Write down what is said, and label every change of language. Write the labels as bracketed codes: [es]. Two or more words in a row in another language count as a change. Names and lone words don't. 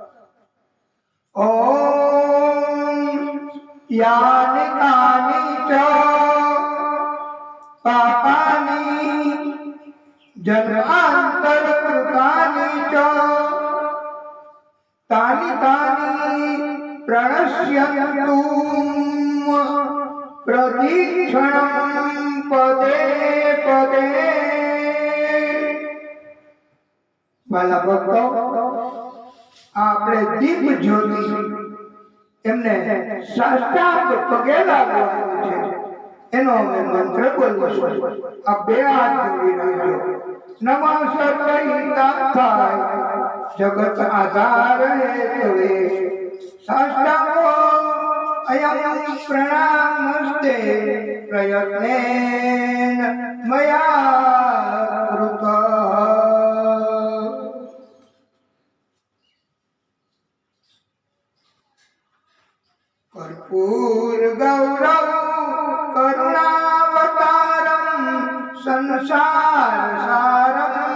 [sa] यानि कानि च पापानि जन्मान्तरकृतानि च तानि तानि प्रणश्यन्तु प्रतीक्षणं पदे पदे. [gu] વહાલા ભક્તો, આપણે દીપ જ્યોતિ એમને સાષ્ટાંગ પગે લાગવાનું છે, એનો અમે મંત્ર બોલીશું. આ બે હાથ જોડી રાખજો. [sa] નમઃ સર્વહિતાર્થાય જગત આધાર હેતવે સાષ્ટાંગો અયં પ્રણામસ્તે પ્રયત્નેન મયા કૃતઃ. कर्पूर गौरव करुणावतारम संसार सारम